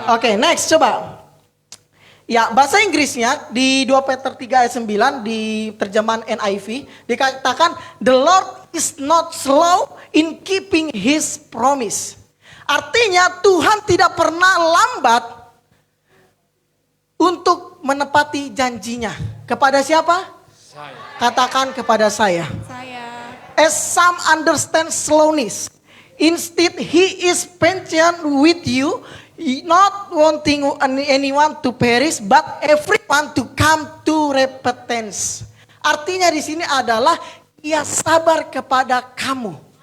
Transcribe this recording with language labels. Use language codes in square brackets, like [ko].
[id] Oke, next coba. Ya, bahasa Inggrisnya di 2 Peter 3 ayat 9 di terjemahan NIV dikatakan [en] the Lord is not slow in keeping his promise. [id] Artinya Tuhan tidak pernah lambat untuk menepati janjinya. Kepada siapa? Saya. Katakan kepada saya. saya. [en] As some understand slowness, instead he is patient with you, not wanting anyone to perish, but everyone to come to repentance. [id] Artinya di sini adalah ia sabar kepada kamu.